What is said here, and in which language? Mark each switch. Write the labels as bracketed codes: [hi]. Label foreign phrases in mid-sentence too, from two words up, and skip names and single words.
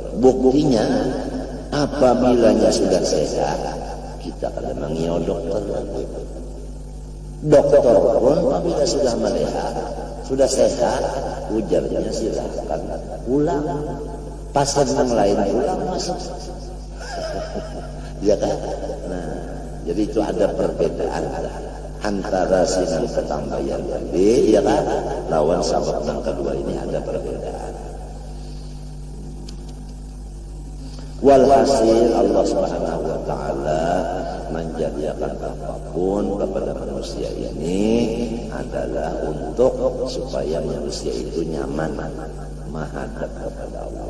[id] Buktinya apabila sudah sehat kita akan mengiau dokter. Dokter pun apabila sudah melihat sudah sehat ujarnya silakan pulang. Pasien yang lain pulang masuk. Ya kan? Nah, jadi itu ada perbedaan antara sinan ketambayan tadi ya kan lawan sabab yang kedua ini ada perbedaan. Walhasil Allah [ar] سبحانه وتعالى [id] menjadikan apapun kepada manusia ini adalah untuk supaya manusia itu nyaman menghadap kepada Allah.